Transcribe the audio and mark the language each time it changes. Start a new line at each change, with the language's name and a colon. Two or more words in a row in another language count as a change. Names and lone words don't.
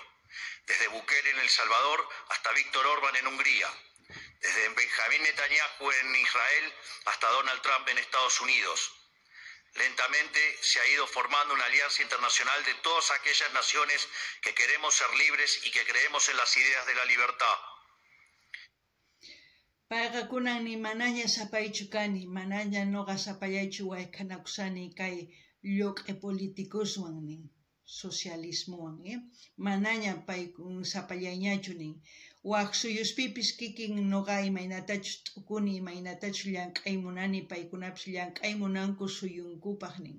Spanish: Desde Bukele en El Salvador hasta Víctor Orbán en Hungría. Desde Benjamín Netanyahu en Israel hasta Donald Trump en Estados Unidos. Lentamente se ha ido formando una alianza internacional de todas aquellas naciones que queremos ser libres y que creemos en las ideas de la libertad.
Quechua: Payqa kunan ni manaña sapaychu kani, manaña noqa sapallaychu wayk'anakusani kay lluq'i politikuswan nin, socialismowan, manaña pay sapallayñachu nin. waq suyuspipis kikin noqa imaynatachus t'ukuni imaynatachus llank'aymunani paykunapis llank'aymunanku suyunkupaq nin.